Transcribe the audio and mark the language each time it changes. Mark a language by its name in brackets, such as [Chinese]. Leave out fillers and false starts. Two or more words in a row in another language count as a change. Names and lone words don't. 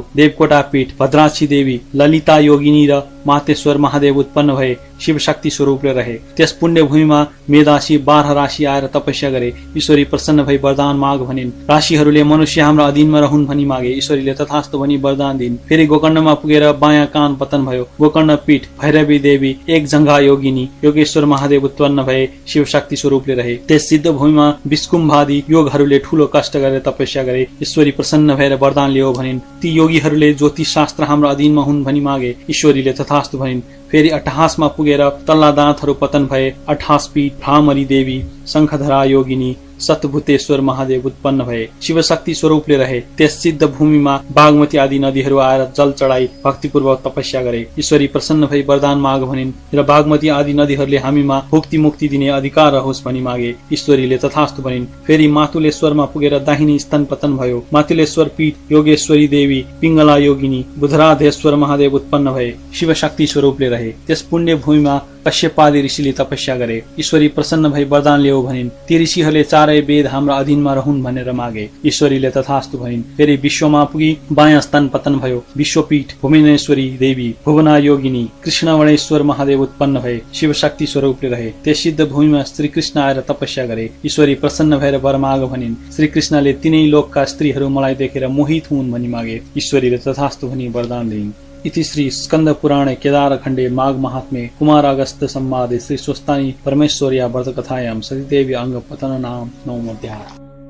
[Nepali] देवकोटा पीठ भद्राक्षी देवी, ललिता योगिनी र मातेश्वर महादेव उत्पन्न भए, शिव शक्ति स्वरूपले रहे। त्यस पुण्य भूमिमा मेदासी 12 राशि आएर तपस्या गरे। ईश्वरी प्रसन्न भई वरदान माग भनिन्। राशिहरूले मनुष्य हाम्रो अधीनमा रहन् भनी मागे। ईश्वरीले तथास्तु भनी वरदान दिइन्। फेरि गोकर्णमा पुगेर बायाँ कान पतन भयो। गोकर्ण पीठ भैरवी देवी, एक जंघा योगिनी, योगेश्वर महादेव उत्पन्न भए, शिव शक्ति स्वरूपले रहे। त्यस सिद्ध भूमिमा विष्कुम्भादि योगहरूले ठूलो कष्ट गरेर तपस्या गरे। ईश्वरी प्रसन्न भएर वरदान ल्याऊ भनिन्। ती योगीहरूले ज्योतिष शास्त्र हाम्रो अधीनमा हुन् भनी मागे। ईश्वरीले तथास्तु भनिन्। फेरि अट्टहासमा पुगेर तल्ला दाँतहरू पतन भए। अट्टहास पीठ भ्रामरी देवी, शंखधरा योगिनी, सतभूतेश्वर महादेव उत्पन्न भए, शिव शक्ति स्वरूपले रहे। त्यस सिद्ध भूमिमा बागमती आदि नदीहरू आएर जल चढाई भक्तिपूर्वक तपस्या गरे। ईश्वरी प्रसन्न भई वरदान माग भनिन् र बागमती आदि नदीहरूले हामीमा भुक्ति मुक्ति दिने अधिकार रहोस् भनी मागे। ईश्वरीले तथास्तु भनिन्। फेरि मातुलेश्वरमा पुगेर दाहिनी स्तन पतन भयो। मातुलेश्वर पीठ योगेश्वरी देवी, पिङ्गला योगिनी, बुधराधेश्वर महादेव उत्पन्न भए, शिव शक्ति स्वरूपले रहे। त्यस पुण्य भूमिमा कश्यपादि ऋषिले तपस्या गरे। ईश्वरी प्रसन्न भई वरदान ल्याऊ भनिन्। ती ऋषिहरूले 4 चारै वेद हाम्रा अधीनमा रहन् भनेर मागे। ईश्वरीले तथास्तु भनिन्। फेरि विश्वमा पुगी बायाँ स्तन पतन भयो। विश्वपीठ भूमिनेश्वरी देवी भुवना योगिनी कृष्णवणेश्वर महादेव उत्पन्न भए। शिव शक्ति स्वरूपले रहे। त्यस सिद्ध भूमिमा श्री कृष्ण आएर तपस्या गरे। ईश्वरी प्रसन्न भएर वर माग भनिन्। श्री कृष्णले तिनै लोकका स्त्रीहरू मलाई देखेर मोहित हुन् भनी मागे। ईश्वरीले तथास्तु भनी वरदान दिइन्। [Sanskrit] इति श्री स्कंद पुराणे केदार खंडे माघ महात्म्ये कुमार अगस्त संवादे श्री स्वस्तानी परमेश्वर्या व्रत कथायां सतीदेवी अंग पतन नाम नवमोऽध्यायः।